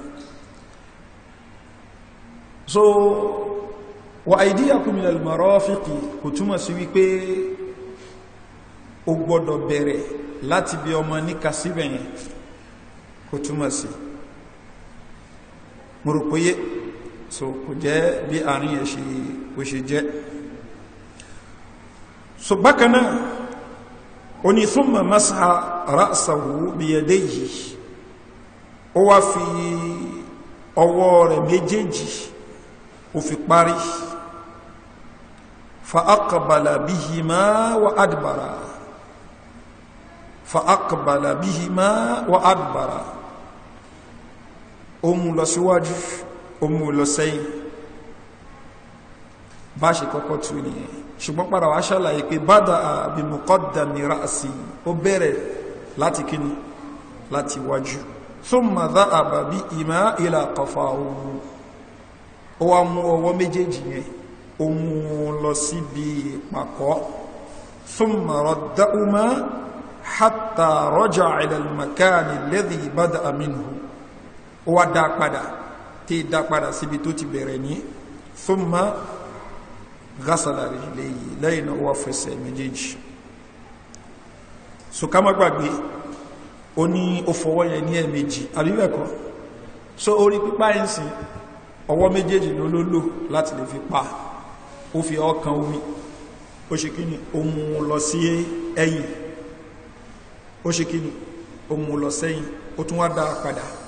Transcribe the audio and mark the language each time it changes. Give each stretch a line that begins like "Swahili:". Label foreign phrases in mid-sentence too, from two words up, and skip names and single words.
Yoruba: So
Arabic: وأيديكم من المرافق
Yoruba: kò túmọ̀ sí wípé ó gbọ́dọ̀ bẹ̀rẹ̀ láti bí ọmọ níka síbẹ̀ yẹn, kò túmọ̀ sí. Mo rò péye, so kò jẹ́ bí àárín ẹ̀ ṣe jẹ́. so bákan náà ó ní
Arabic: ثم مسح رأسه بيديه
Yoruba: ó wá fi ọwọ́ rẹ̀ méjèèjì ó fi parí
Arabic: فأقبل بهما وأدبر فأقبل بهما وأدبر
Yoruba: ó mú lọ síwájú ó mú lọ sẹ́yìn bá ṣe kọ́kọ́ tú nìyẹn ṣùgbọ́n padà wá ṣàlàyé pé
Arabic: بدأ بمقدم رأس
Yoruba: ó bẹ̀rẹ̀ láti kíni láti wájú
Arabic: ثم ذهب بهما إلى
Yoruba: qafahu ó wá mú ọwọ́ méjèèjì yẹn ó mú lọ síbi ìpàkọ́
Arabic: ثم ردهما حتى رجع إلى المكان الذي بدأ منه
Yoruba: ó wá dá padà tí dá padà síbi tó ti bẹ̀rẹ̀ ní
Arabic: ثم غسل رجليه
Yoruba: lẹ́yìn náà ó wá fẹsẹ̀ méjèèjì so ká má gbàgbé ó ní ó fọwọ́ yẹn ní ẹ̀ẹ̀mejì àbíbẹ̀kọ́ so orí pípa ẹ̀sìn ọwọ́ méjèèjì ló lò láti lè fi pa ó fi ọkàn omi ó ṣe kí ni ó mú lọ sí ẹ̀yìn ó ṣe kí ni ó mú lọ sẹ́yìn ó tún wá dá padà